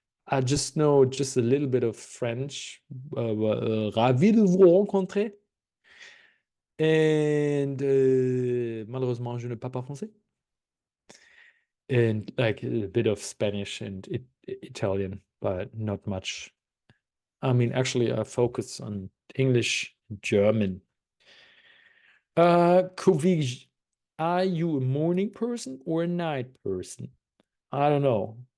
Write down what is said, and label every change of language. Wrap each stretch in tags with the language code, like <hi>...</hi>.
<en>I just know just a little bit of French.</en> <fr>Ravi de vous rencontrer. And malheureusement, je ne parle pas français.</fr> <en>And like a bit of Spanish and Italian, but not much. I mean, actually, I focus on English, German. Kovij, are you a morning person or a night person? I don't know.</en>